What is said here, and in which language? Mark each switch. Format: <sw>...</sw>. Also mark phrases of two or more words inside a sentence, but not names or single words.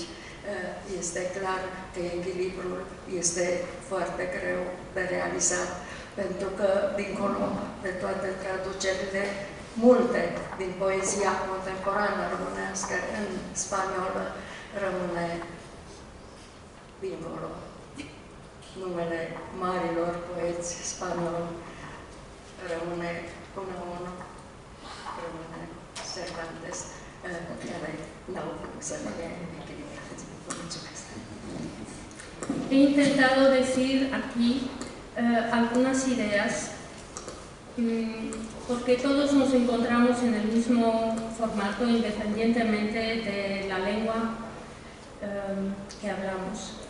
<ro>Este clar că echilibrul este foarte greu de realizat, pentru că, dincolo de toate traducerile, multe din poezia contemporană românească în spaniolă rămâne dincolo. Numele marilor poeți spanioli rămâne până unul, rămâne Cervantes, care n-au cum să fie echilibrați. Vă mulțumesc.</ro> <es>He intentado decir aquí algunas ideas porque todos nos encontramos en el mismo formato independientemente de la lengua que hablamos.</es>